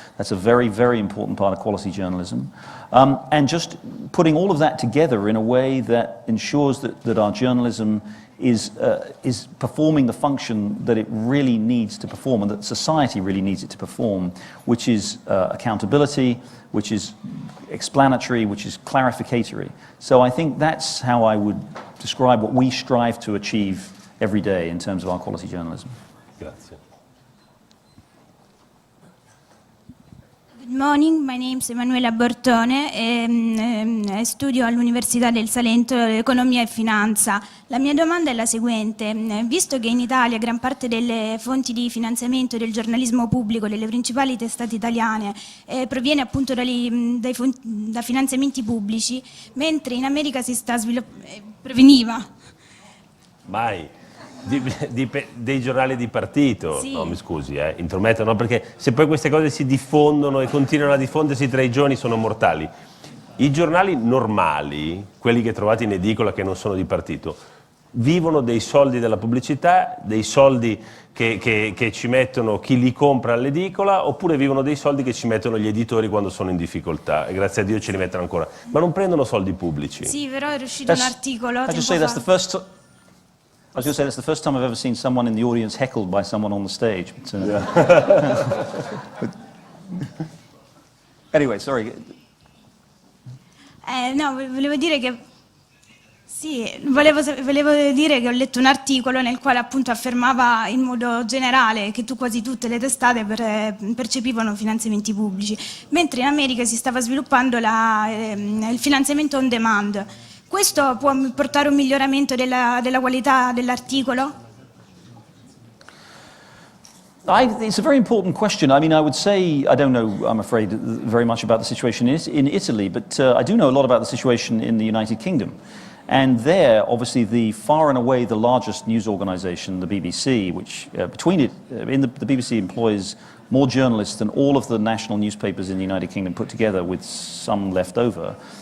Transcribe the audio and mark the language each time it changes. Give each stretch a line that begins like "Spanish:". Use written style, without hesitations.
English: That's a very, very important part of quality journalism. And just putting all of that together in a way that ensures that our journalism is performing the function that it really needs to perform and that society really needs it to perform, which is accountability, which is explanatory, which is clarificatory. So I think that's how I would describe what we strive to achieve every day in terms of our quality journalism.
Italian: Grazie.
English: Good morning, my name is
Italian: Emanuela Bortone e studio all'Università del Salento economia e finanza. La mia domanda è la seguente: visto che in Italia gran parte delle fonti di finanziamento del giornalismo pubblico delle principali testate italiane proviene appunto da finanziamenti pubblici, mentre in America si sta proveniva Mai. Dei giornali di partito, sì. No, mi scusi, intrometto, no, perché se poi queste cose si diffondono e continuano a diffondersi tra i giovani sono mortali. I giornali normali, quelli che trovate in edicola che non sono di partito, vivono dei soldi della pubblicità, dei soldi che ci mettono chi li compra all'edicola, oppure vivono dei soldi che ci mettono gli editori quando sono in difficoltà, e grazie a Dio ce li mettono ancora, ma non prendono soldi pubblici. Sì, però è uscito un articolo
English: I was going to say that's the first time I've ever seen someone in the audience heckled by someone on the stage. But, anyway, sorry.
Italian: No, volevo dire che volevo dire che ho letto un articolo nel quale appunto affermava in modo generale che quasi tutte le testate percepivano finanziamenti pubblici, mentre in America si stava sviluppando il finanziamento on demand. Questo può portare un miglioramento della qualità dell'articolo?
English: It's a very important question. I mean, I would say, I don't know, I'm afraid, very much about the situation in Italy, but I do know a lot about the situation in the United Kingdom. And there, obviously, the far and away the largest news organization, the BBC, which the BBC employs more journalists than all of the national newspapers in the United Kingdom put together, with some left over.